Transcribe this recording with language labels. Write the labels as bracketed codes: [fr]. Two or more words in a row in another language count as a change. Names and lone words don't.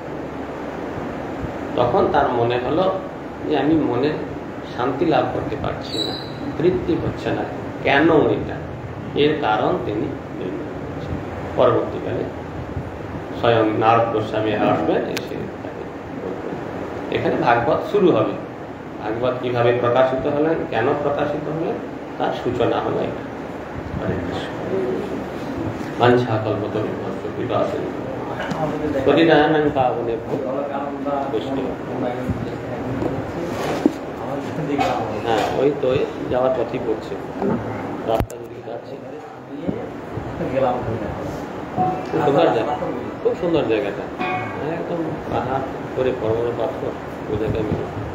[bn] তখন তার মনে হলো যে আমি মনে শান্তি লাভ করতে পারছি না, তৃপ্তি হচ্ছে না, কেন এটা? এর কারণ তিনি পরবর্তীকালে স্বয়ং নারদ গোস্বামী আসবেন, এসে তাকে বলবেন। এখানে ভাগবত শুরু হবে। ভাগবত কিভাবে প্রকাশিত হলেন, কেন প্রকাশিত হলেন, তার সূচনা হলো এটা। [sa] বাঞ্ছা কল্পতরুভ্যশ্চ কৃপা সিন্ধু পতিতানাং পাবনেভ্যো বৈষ্ণবেভ্যো। [bn] হ্যাঁ, ওই তো যাওয়ার পথই পড়ছে, রাস্তা দিকে যাচ্ছে। সুন্দর জায়গা, খুব সুন্দর জায়গাটা, একদম পাহাড় করে বড় বড় পাথর, ওই জায়গায় মিলে